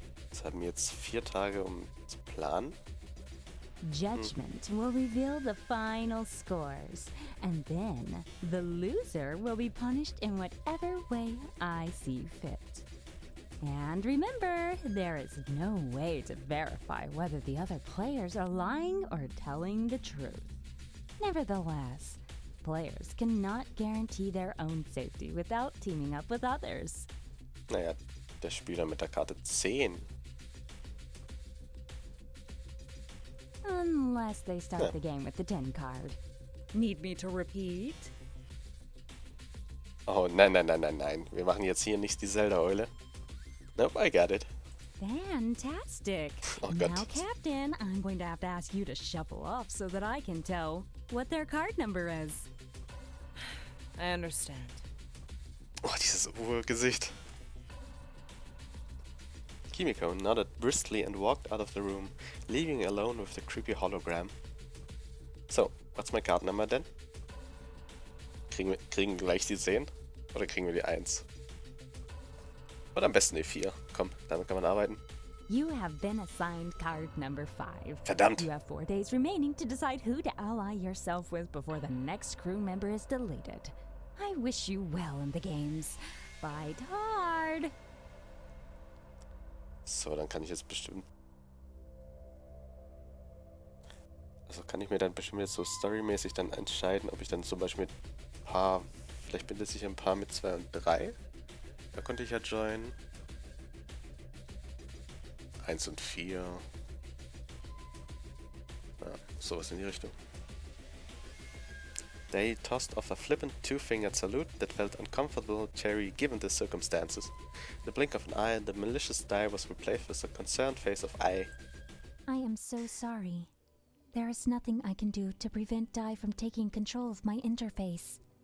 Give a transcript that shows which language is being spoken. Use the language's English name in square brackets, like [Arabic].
[German] Jetzt haben wir jetzt 4 Tage, um zu planen. [English] Judgment will reveal the final scores, and then the loser will be punished in whatever way I see fit. And remember, there is no way to verify whether the other players are lying or telling the truth. Nevertheless, players cannot guarantee their own safety without teaming up with others. [German] Naja, der Spieler mit der Karte 10. [English] Unless they start the game with the 10 card. Need me to repeat? [German] Oh, nein. Wir machen jetzt hier nicht die Zelda-Eule. [English] Nope, I got it. Fantastic. Oh now, [German] Gott. [English] Captain, I'm going to have to ask you to shuffle off so that I can tell what their card number is. I understand. [German] Oh, dieses Urgesicht. [English] Kimiko nodded briskly and walked out of the room, leaving alone with the creepy hologram. So, what's my card number then? [German] Kriegen wir gleich die 10? Oder kriegen wir die 1? Oder am besten die 4. Komm, damit kann man arbeiten. [English] You have been assigned card number 5. [German] Verdammt! [English] You have 4 days remaining to decide who to ally yourself with before the next crew member is deleted. I wish you well in the games. Fight hard! [German] So, dann kann ich jetzt bestimmt... Also kann ich mir dann bestimmt jetzt so storymäßig dann entscheiden, ob ich dann zum Beispiel mit ein paar... Vielleicht bindet sich ein paar mit 2 und 3. Da konnte ich ja joinen. 1 und 4. Ja, sowas in die Richtung. [English] They tossed off a flippant two-fingered salute that felt uncomfortable cherry given the circumstances. In the blink of an eye, the malicious die was replaced with a concerned face of I. I am so sorry. There is nothing I can do to prevent Dai from taking control of my interface.